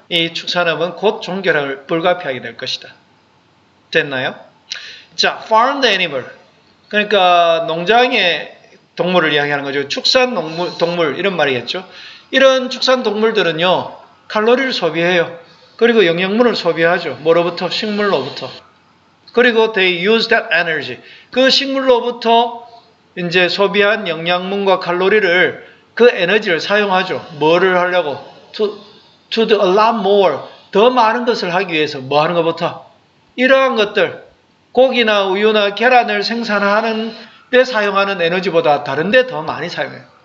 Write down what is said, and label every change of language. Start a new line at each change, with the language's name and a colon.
Korean: 이 축산업은 곧 종결을 불가피하게 될 것이다. 됐나요? 자, farmed animal. 그러니까 농장의 동물을 이야기하는 거죠. 축산 동물 이런 말이겠죠. 이런 축산 동물들은요. 칼로리를 소비해요. 그리고 영양분을 소비하죠. 뭐로부터? 식물로부터. 그리고
English: they use that energy.
Korean: 그 식물로부터 이제 소비한 영양분과 칼로리를 그 에너지를 사용하죠. 뭐를 하려고?
English: To do a lot more.
Korean: 더 많은 것을 하기 위해서 뭐 하는 것부터? 이러한 것들, 고기나 우유나 계란을 생산하는 데 사용하는 에너지보다 다른 데 더 많이 사용해요.